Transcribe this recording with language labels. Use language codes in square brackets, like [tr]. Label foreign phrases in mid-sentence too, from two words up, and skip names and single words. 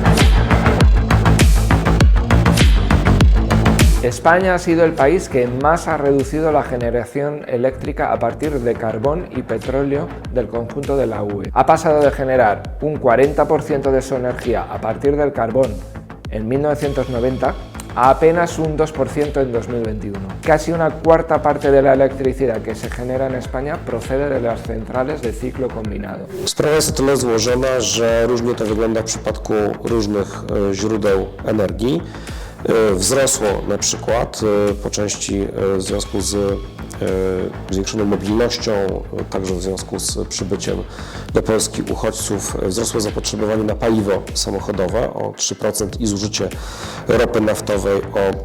[es] España ha sido el país que más ha reducido la generación eléctrica a partir de carbón y petróleo del conjunto de la UE. Ha pasado de generar un 40% de su energía a partir del carbón en 1990 a apenas un 2% en 2021. Casi una cuarta parte de la electricidad que se genera en España procede de las centrales de ciclo combinado. [pl] Sprawa jest o tyle złożona, że różnie to wygląda w przypadku różnych źródeł energii. Wzrosło na przykład po części w związku z zwiększoną mobilnością, także w związku z przybyciem do Polski uchodźców, wzrosło zapotrzebowanie na paliwo samochodowe o 3% i zużycie ropy naftowej o